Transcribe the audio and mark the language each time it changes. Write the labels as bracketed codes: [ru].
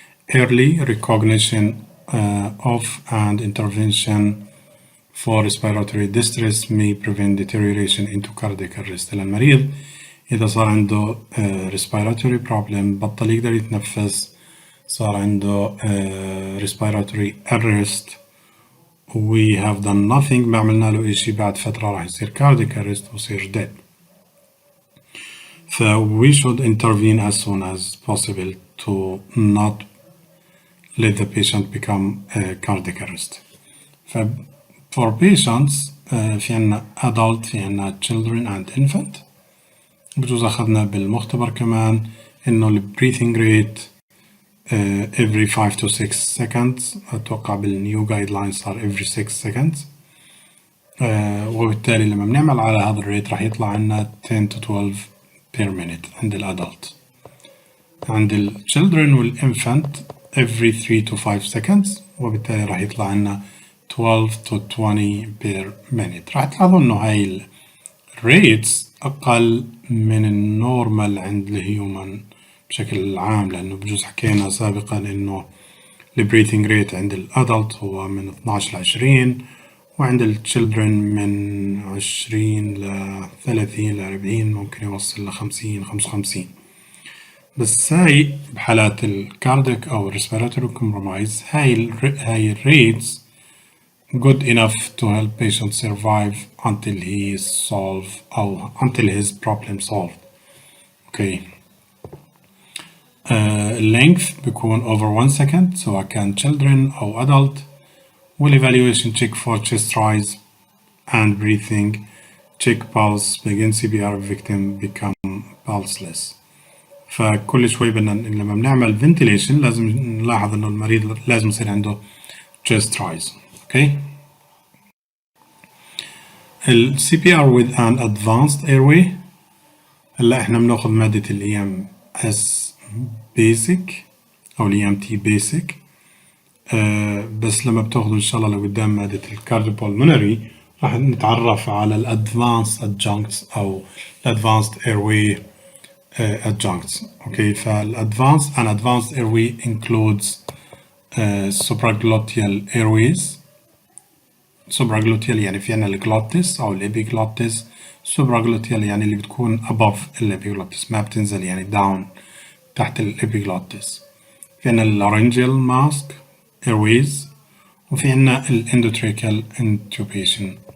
[en] Early recognition of and intervention for respiratory distress may prevent deterioration into cardiac arrest. [ar] للمريض إذا صار عنده respiratory problem، بطل يقدر يتنفس، صار عنده respiratory arrest، [en] we have done nothing، [ar] ما عملنا له إشي، بعد فترة راح يصير cardiac arrest ويصير dead. [en] ف we should intervene as soon as possible to not let the patient become cardiac arrest. ف for patients في عنا adult، في عنا children and infant. [ar] بجوز أخذنا بالمختبر كمان إنه ال breathing rate [en] every 5 to 6 seconds. [ar] أتوقع بالنيو guidelines صار every 6 seconds. وبالتالي لما بنعمل على هذا الريت راح يطلع عنا [en] 10 to 12 per minute [ar] عند الأدلت. عند ال children وال infant [en] every 3 to 5 seconds، [ar] وبالتالي راح يطلع عنا [en] 12 to 20 per minute. [ar] راح تلاحظوا إنه هاي الريتس أقل من النورمال عند الهيومن بشكل عام، لأنه بجوز حكينا سابقا إنه البريثنج ريت عند الأدلت هو من 12 ل 20، وعند الchildren من 20 ل 30 ل 40، ممكن يوصل ل 50 55. بس هاي بحالات الكارديك [en] أو respiratory compromise [ar] هاي الريتس [en] good enough to help patient survive until he is solved أو until his problem solved. okay. length بيكون over 1 second [ar] سواء كان [en] children أو adult. والevaluation check for chest rise and breathing, check pulse, begin CPR victim become pulseless. [ar] فكل شوي لما بنعمل ventilation لازم نلاحظ إنه المريض لازم يصير عنده chest rise. [en] okay. ال CPR with an advanced airway. [ar] هلا إحنا بناخذ مادة ال EMS basic أو ال EMT basic. بس لما بتاخذوا إن شاء الله لقدام مادة الكارديوبولمونري راح نتعرف على ال advanced adjuncts أو ال advanced airway adjuncts. [en] okay. فال advanced airway includes supragluteal airways. [ar] supragluteal يعني في عنا الجلوتس أو الإبيجلوتس. supragluteal يعني اللي بتكون above الإبيجلوتس، ما بتنزل يعني down تحت الإبيجلوتس. في عنا الlaryngeal mask airways، وفي عنا الendotracheal intubation.